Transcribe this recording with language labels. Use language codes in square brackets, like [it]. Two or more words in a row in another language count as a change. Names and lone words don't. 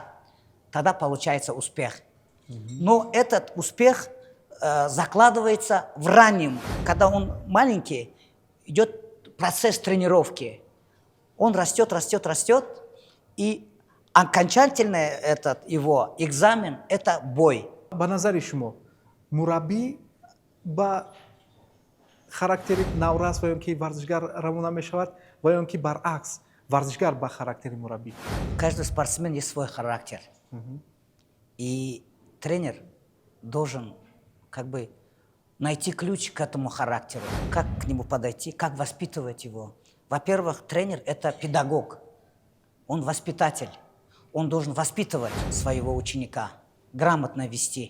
[ru] Тогда получается успех. Но этот успех закладывается в раннем, когда он маленький, идет процесс тренировки. Он растет, растет, растет, и окончательный этот его экзамен – это бой. [tg] Ба назари шумо мураббӣ ба характери наврас ва ё ки варзишгар равона мешавад ва ё ки баръакс варзишгар ба характери мураббӣ? [ru] Каждый спортсмен есть свой характер. И тренер должен как бы найти ключ к этому характеру, как к нему подойти, как воспитывать его. Во-первых, тренер – это педагог, он воспитатель, он должен воспитывать своего ученика, грамотно вести.